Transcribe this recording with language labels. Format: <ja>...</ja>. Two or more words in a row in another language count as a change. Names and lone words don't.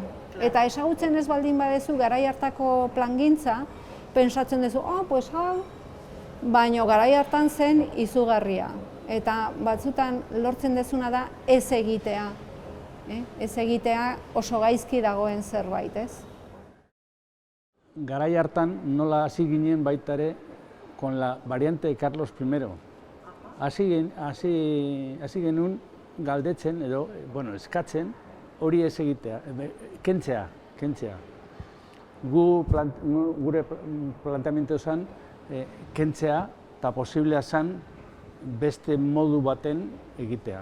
<eu>Eta ezagutzen ez baldin badezu garai hartako plangintza, pentsatzen duzu, pues hau, baina garai hartan zen izugarria. Eta batzutan lortzen dezuna da ez egitea. Ez egitea oso gaizki dagoen zerbait, ez? Garai hartan nola hasi ginen baita ere</eu> <es>con la variante de Carlos I.</es> <eu>hasi genuen galdetzen edo, eskatzen hori ez egitea, kentzea. Gure planteamendu zen kentzea eta posiblea zen beste modu baten egitea.</eu>